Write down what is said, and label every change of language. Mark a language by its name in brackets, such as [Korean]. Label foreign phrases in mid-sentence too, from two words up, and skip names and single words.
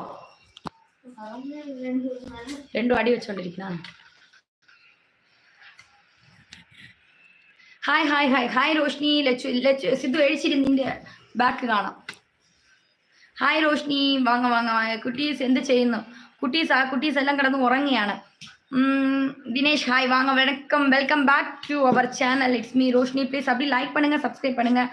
[Malayalam] 2 അടി വെച്ചോണ്ടിരിക്കുന്നതാണ്. ഹായ് റോഷ്നി. ലച്ചു സിദ്ധു എഴിച്ചിരി നിന്റെ ബാക്ക് കാണാം. ഹായ് റോഷ്നി. വാങ്ങ. കുട്ടീസ് എന്ത് ചെയ്യുന്നു? കുട്ടീസ് എല്ലാം കിടന്ന് ഉറങ്ങിയാണ്. [English] தினேஷ் ஹாய், [Tamil] வாங்க, வணக்கம். [English] welcome back to our channel. it's me ரோஷினி. [Tamil] ப்ளீஸ் அப்படி லைக் பண்ணுங்க, சப்ஸ்கிரைப் பண்ணுங்க.